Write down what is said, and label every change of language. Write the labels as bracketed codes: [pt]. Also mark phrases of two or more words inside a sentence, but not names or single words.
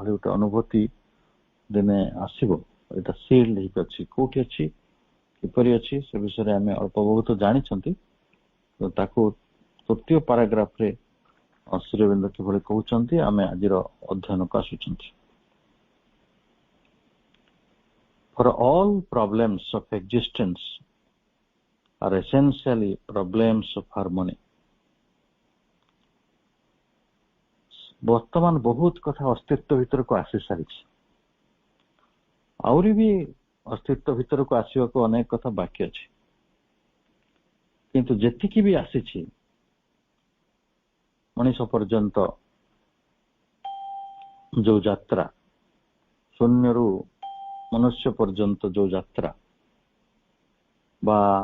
[or] ଏଭଳି ଗୋଟେ ଅନୁଭୂତି ଦିନେ ଆସିବ ଏଇଟା ସିଲ୍ଡ ହେଇକି ଅଛି, କୋଉଠି ଅଛି, କିପରି ଅଛି, ସେ ବିଷୟରେ ଆମେ ଅଳ୍ପ ବହୁତ ଜାଣିଛନ୍ତି। ତାକୁ ତୃତୀୟ ପାରାଗ୍ରାଫରେ ଶ୍ରୀ ଅରବିନ୍ଦ କିଭଳି କହୁଛନ୍ତି, ଆମେ ଆଜିର ଅଧ୍ୟୟନକୁ ଆସୁଛନ୍ତି। [en] For all problems of existence are essentially problems of harmony. [or] ବର୍ତ୍ତମାନ ବହୁତ କଥା ଅସ୍ତିତ୍ୱ ଭିତରକୁ ଆସି ସାରିଛି, ଆହୁରି ବି ଅସ୍ତିତ୍ୱ ଭିତରକୁ ଆସିବାକୁ ଅନେକ କଥା ବାକି ଅଛି, କିନ୍ତୁ ଯେତିକି ବି ଆସିଛି ମଣିଷ ପର୍ଯ୍ୟନ୍ତ ଯୋଉ ଯାତ୍ରା, ଶୂନ୍ୟରୁ ମନୁଷ୍ୟ ପର୍ଯ୍ୟନ୍ତ ଯୋଉ ଯାତ୍ରା ବା